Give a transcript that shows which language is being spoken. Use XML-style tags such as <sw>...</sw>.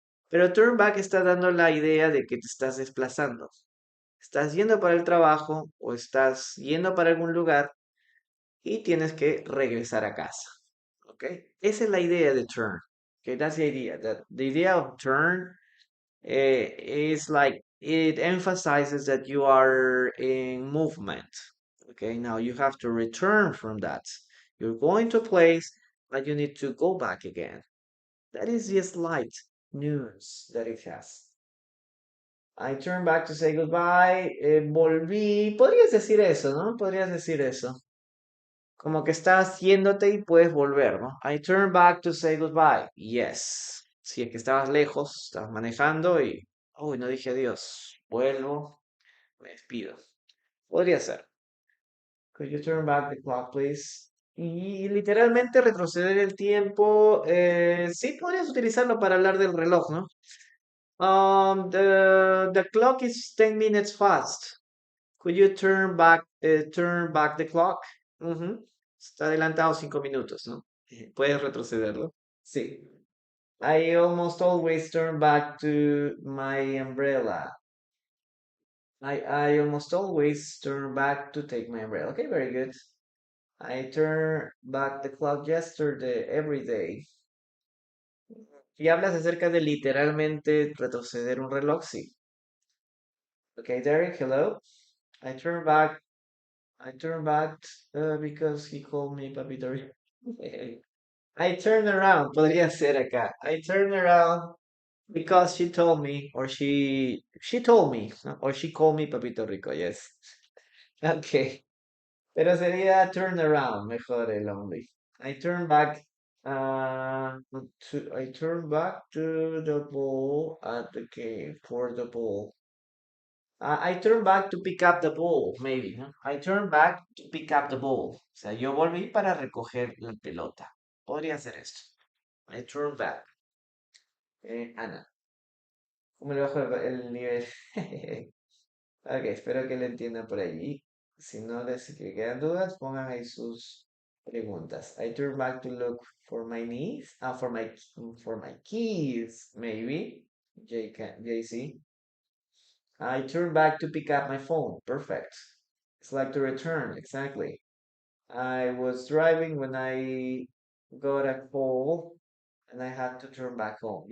<es>Pero turn back está dando la idea de que te estás desplazando. Estás yendo para el trabajo o estás yendo para algún lugar y tienes que regresar a casa. ¿Ok? Esa es la idea de turn.</es> <en>Okay, that's the idea. The idea of turn is like it emphasizes that you are in movement. Okay, now you have to return from that. You're going to a place, but you need to go back again. That is the slight news that it has. I turn back to say goodbye.</en> <es>Volví. Podrías decir eso, ¿no? Podrías decir eso. Como que estás yéndote y puedes volver, ¿no?</es> <en>I turn back to say goodbye. Yes.</en> <es>Si es que estabas lejos, estabas manejando y... Uy, no dije adiós. Vuelvo, me despido. Podría ser.</es> <en>Could you turn back the clock, please?</en> <es>Y literalmente retroceder el tiempo. Sí, podrías utilizarlo para hablar del reloj, ¿no?</es> <en>The clock is 10 minutes fast. Could you turn back the clock? Ujú.</en> <es>Está adelantado 5 minutos, ¿no? Puedes retrocederlo. Sí.</es> <en>I almost always turn back to my umbrella. I almost always turn back to take my umbrella. Okay, very good. I turn back the clock yesterday, every day.</en> <es>Y hablas acerca de literalmente retroceder un reloj, sí.</es> <en>Okay, Derek, hello. I turn back I turned back because he called me Papito Rico. I turned around,</en> <es>podría ser acá.</es> <en>I turned around because she told me, or she told me, ¿no? Or she called me Papito Rico, yes. Okay.</en> <es>Pero sería turn around, mejor el only.</es> <en>I turn back I turn back to the ball at the game for the ball. I turn back to pick up the ball, maybe, ¿no? I turn back to pick up the ball.</en> <es>O sea, yo volví para recoger la pelota. Podría ser esto.</es> <en>I turn back.</en> <es>Ana, ¿cómo le bajo el nivel? Ok, espero que lo entiendan por allí. Si no les que quedan dudas, pongan ahí sus preguntas.</es> <en>I turn back to look for my niece, for my keys, maybe. JC. I turn back to pick up my phone. Perfect. It's like to return, exactly. I was driving when I got a call and I had to turn back home.</en>